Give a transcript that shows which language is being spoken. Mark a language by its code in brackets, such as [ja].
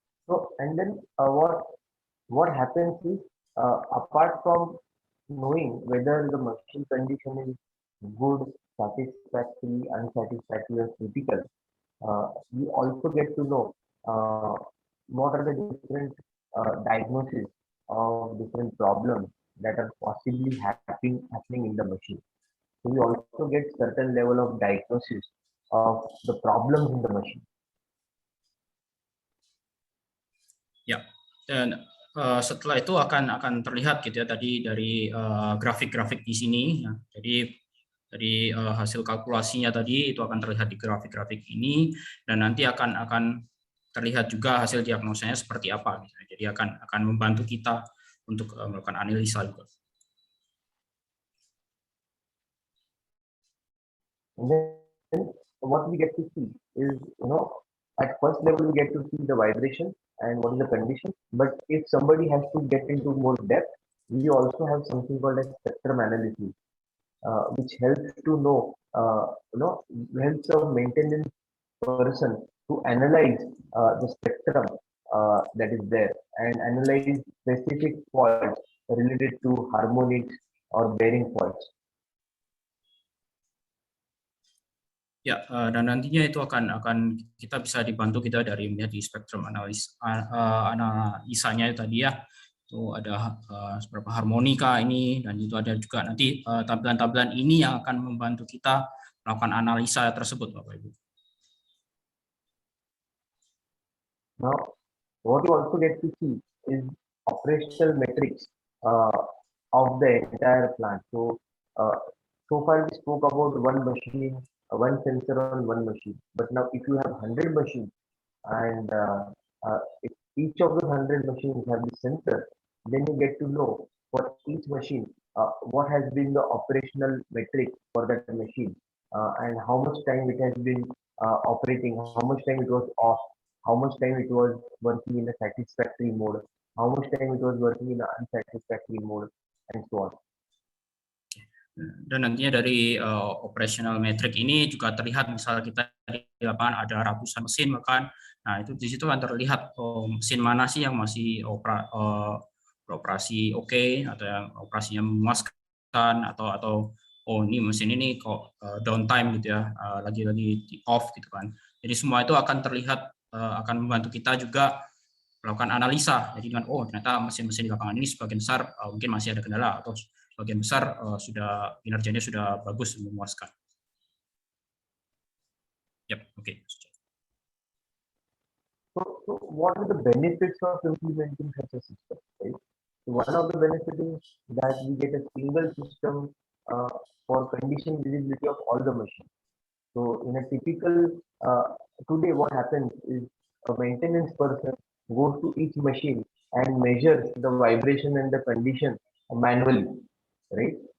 [en] So and then what happens is apart from knowing whether the machine condition is good, satisfactory, unsatisfactory, or critical, we also get to know what are the different diagnoses of different problems that are possibly happening in the machine. So we also get certain level of diagnosis of the problems in the machine. [id] Ya, dan setelah itu akan terlihat gitu ya tadi dari grafik-grafik di sini. Ya. Jadi dari hasil kalkulasinya tadi itu akan terlihat di grafik-grafik ini, dan nanti akan terlihat juga hasil diagnosanya seperti apa. Gitu. Jadi akan membantu kita untuk melakukan analisa juga. [en] And then what we get to see is, at first level we get to see the vibration and what is the condition. But if somebody has to get into more depth, we also have something called as spectrum analysis, which helps to know, helps a maintenance person to analyze the spectrum that is there and analyze specific faults related to harmonics or bearing faults. [id] Ya, dan nantinya itu akan kita bisa dibantu kita dari melihat di spektrum analisanya tadi ya. Itu ada beberapa harmonika ini, dan itu ada juga nanti tampilan-tampilan ini yang akan membantu kita melakukan analisa tersebut, Bapak Ibu. [en] Now, what you also get to see is operational metrics of the entire plant. So, So far we spoke about one machine, one sensor on one machine. But now if you have 100 machines and if each of the 100 machines have the sensor, then you get to know for each machine what has been the operational metric for that machine and how much time it has been operating, how much time it was off, how much time it was working in a satisfactory mode, how much time it was working in an unsatisfactory mode, and so on. [id] Dan nantinya dari operational metric ini juga terlihat, misal kita di lapangan ada ratusan mesin bahkan, nah itu di situ kan terlihat mesin mana sih yang masih beroperasi oke, atau yang operasinya memuaskan, atau oh ini mesin ini kok downtime gitu ya, lagi-lagi off gitu kan. Jadi semua itu akan terlihat, akan membantu kita juga melakukan analisa. Jadi dengan oh ternyata mesin-mesin di lapangan ini sebagian besar mungkin masih ada kendala, atau sebagian besar sudah kinerjanya sudah bagus dan memuaskan. [en] Yep, okay. So what are the benefits of implementing such a system, right? So one of the benefits is that we get a single system for condition visibility of all the machines. So in a typical today, what happens is a maintenance person goes to each machine and measures the vibration and the condition manually, right?